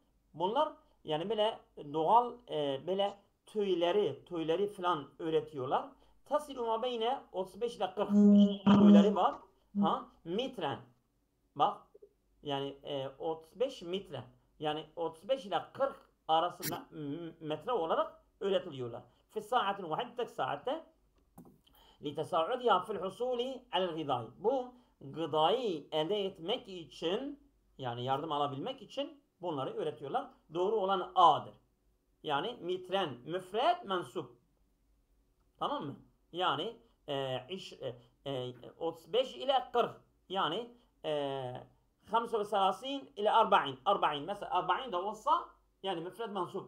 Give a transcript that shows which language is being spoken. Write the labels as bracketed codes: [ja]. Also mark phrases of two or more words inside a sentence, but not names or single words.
[tr] Bunlar yani böyle doğal böyle tüyleri falan üretiyorlar. [ar] تصل ما بين [tr] 35 ile 40 tüyleri var. Ha mitren. Bak yani 35 metre. Yani 35 ile 40 arasında metre olarak üretiliyorlar. [ar] في ساعة واحدة [tr] tek saatte [ar] لتساعدها في الحصول على الغذاء. [tr] Bu gıdayı elde etmek için yani yardım alabilmek için bunları üretiyorlar. Doğru olan A'dır. Yani mitren, müfred, mensup. Tamam mı? Yani 35 ile 40 yani 35 ile 40 40 mesela 40 da olsa yani müfred mensup.